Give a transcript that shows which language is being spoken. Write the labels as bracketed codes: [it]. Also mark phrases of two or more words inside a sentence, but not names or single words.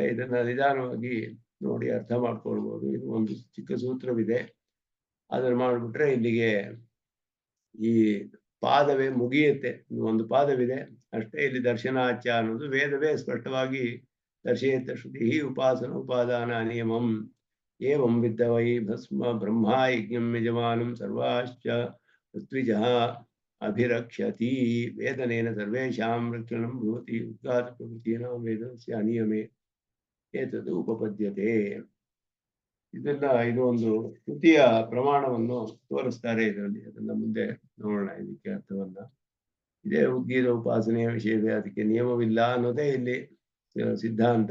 [kn] ಇದನ್ನ ನಿಧಾನವಾಗಿ ನೋಡಿ ಅರ್ಥ ಮಾಡ್ಕೊಳ್ಬೋದು. ಇದು ಒಂದು ಚಿಕ್ಕ ಸೂತ್ರವಿದೆ, ಅದನ್ನು ಮಾಡಿಬಿಟ್ರೆ ಇಲ್ಲಿಗೆ ಈ ಪಾದವೇ ಮುಗಿಯುತ್ತೆ. ಒಂದು ಪಾದವಿದೆ ಅಷ್ಟೇ. ಇಲ್ಲಿ ದರ್ಶನಾಚ್ಯ ಅನ್ನೋದು ವೇದವೇ ಸ್ಪಷ್ಟವಾಗಿ [sa] ದರ್ಶಯತ ಶ್ರುತಿ ಉಪಾಸನ ಉಪಾದಾನ ನಿಯಮಂ ಏವಂ ವಿದ್ದ ವೈ ಭಸ್ಮ ಬ್ರಹ್ಮ ಯಜ್ಞಂ ಯಜಮಾನಂ ಸರ್ವಾಶ್ಚ ಋತ್ವಿಜಃ ಅಭಿರಕ್ಷತಿ. ವೇದನೇನ ಸರ್ವೇಷಾಂ ರಕ್ಷಣಂ ಭವತಿ ಉದ್ಗಾತ ಪ್ರಕೃತೀನಾಂ ವೇದಸ್ಯ ಅನಿಯಮೇ ಏತದು ಉಪಪದ್ಯತೆ. [kn] ಇದು ಒಂದು ಶ್ರುತಿಯ ಪ್ರಮಾಣವನ್ನು ತೋರಿಸ್ತಾರೆ ಇದರಲ್ಲಿ. ಅದನ್ನ ಮುಂದೆ ನೋಡೋಣ ಇದಕ್ಕೆ ಅರ್ಥವನ್ನ. ಇದೇ ಉದ್ಗೀತ ಉಪಾಸನೆಯ ವಿಷಯವೇ, ಅದಕ್ಕೆ ನಿಯಮವಿಲ್ಲ ಅನ್ನೋದೇ ಇಲ್ಲಿ ಸಿದ್ಧಾಂತ.